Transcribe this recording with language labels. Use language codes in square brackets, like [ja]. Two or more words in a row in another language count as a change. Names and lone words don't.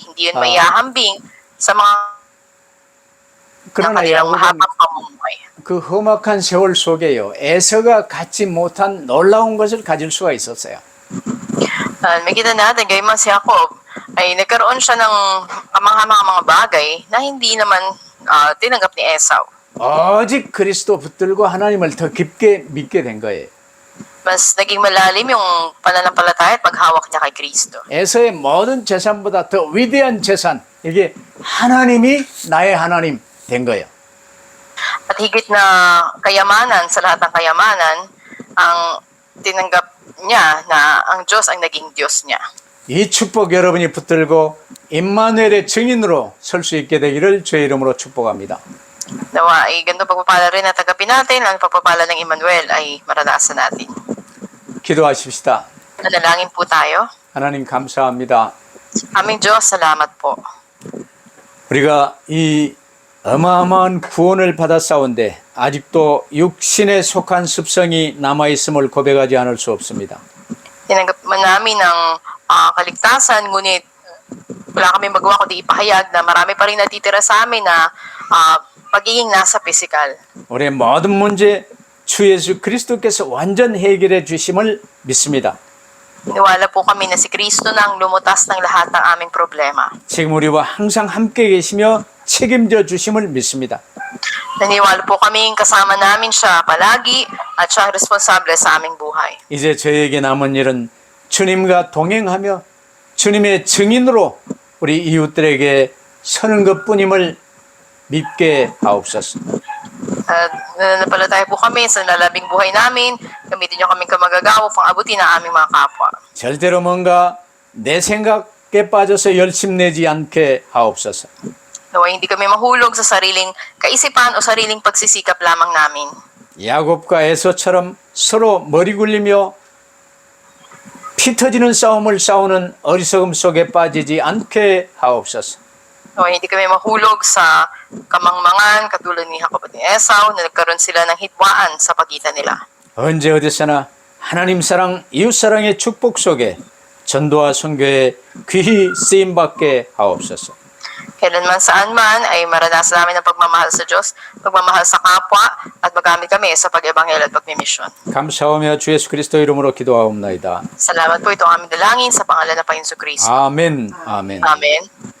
[tl] Hindi yun maihahambing sa mga [ko] 그러나 [tl] kanilang [ko] 야곱은 [tl] mahabang pamumuhay. [ko] 그 험악한 세월 속에요, 에서가 갖지 못한 놀라운 것을 가질 수가 있었어요. [tl] May kita natin, gayman si Jacob, ay nagkaroon siya ng kamangha-mga mga bagay na hindi naman tinanggap ni Esau. [ko] 오직 그리스도 붙들고 하나님을 더 깊게 믿게 된 거예요. [tl] Mas naging malalim yung pananampalataya at paghawak niya kay Kristo. [ko] 에서의 모든 재산보다 더 위대한 재산, 이게 하나님이 나의 하나님 된 거예요. [tl] At higit na kayamanan sa lahat ng kayamanan, ang tinanggap niya na ang Diyos ang naging Diyos niya. [ko] 이 축복 여러분이 붙들고 임마누엘의 증인으로 설 수 있게 되기를 주의 이름으로 축복합니다. [tl] Nawa ay ganito pagpapala rin na tagapin natin, ang pagpapala ng Emmanuel ay maranasan natin. [ko] 기도하십시다. [tl] Nanalangin po tayo. [ko] 하나님 감사합니다. [tl] Aming Diyos, salamat po. [ko] 우리가 이 어마어마한 구원을 받았사온데 아직도 육신에 속한 습성이 남아있음을 고백하지 않을 수 없습니다. [tl] Tinanggap man namin ang kaligtasan, ngunit wala kami magawa kundi ipahayag na marami pa rin natitira sa amin na pagiging nasa physical. [ko] 우리의 모든 문제 주 예수 그리스도께서 완전 해결해 주심을 믿습니다. [tl] Niwala po kami na si Kristo na ang lumutas ng lahat ng aming problema. [ko] 지금 우리와 항상 함께 계시며 책임져 주심을 믿습니다. [tl] Naniwala po kami kasama namin siya palagi at siya ang responsable sa aming buhay. [ko] 이제 저에게 남은 일은 주님과 동행하며 주님의 증인으로 우리 이웃들에게 서는 것뿐임을 믿게 하옵소서. [tl] At nananampalataya po kami sa lalabing buhay namin. Gamitin niyo kaming kamagagawa pang abutin ang aming mga kapwa. [ko] 절대로 뭔가 내 생각에 빠져서 열심내지 않게 하옵소서. [tl] Nawa hindi kami mahulog sa sariling kaisipan o sariling pagsisikap lamang namin. [ko] 야곱과 에서처럼 서로 머리 굴리며 피 터지는 싸움을 싸우는 어리석음 속에 빠지지 않게 하옵소서. [tl] Nawa hindi kami mahulog sa kamangmangan katulad ni Jacob at ni Esau na nagkaroon sila ng hitwaan sa pagitan nila. [ko] 언제 어디서나 하나님 사랑, 이웃 사랑의 축복 속에 전도와 선교에 귀히 쓰임 받게 하옵소서. [tl] Kailanman saan man ay maranasan namin ang pagmamahal sa Diyos, pagmamahal sa kapwa, at magamit kami sa pag-ebanghel at pagmimisyon. [ko] 감사하며 주 예수 그리스도 이름으로 기도하옵나이다. [tl] Salamat po, ito ang aming dalangin sa pangalan ng Panginoon Kristo. [ko] 아멘. 아멘. [tl] Amen.